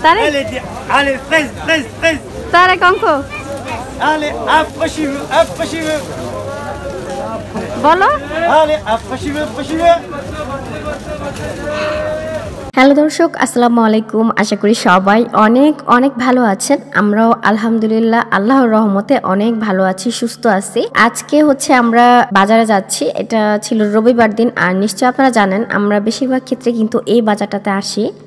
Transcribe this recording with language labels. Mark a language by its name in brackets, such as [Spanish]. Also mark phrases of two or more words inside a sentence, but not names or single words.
[French] Allez, fraise, fraise, fraise. Tarek, Anko. Allez, approchez-vous, approchez-vous. [Bangla] বলো। [French] Allez, approchez-vous, approchez-vous. [Bangla] হ্যালো দর্শক, [Arabic] السلام عليكم. [Bangla] আশা করি সবাই অনেক অনেক ভালো আছেন। আমরাও আলহামদুলিল্লাহ আল্লাহর রহমতে অনেক ভালো আছি, সুস্থ আছি। আজকে হচ্ছে আমরা বাজারে যাচ্ছি। এটা ছিল রবিবার দিন। আর নিশ্চয় আপনারা জানেন আমরা বেশিরভাগ ক্ষেত্রে কিন্তু এই বাজারটাতে আসি।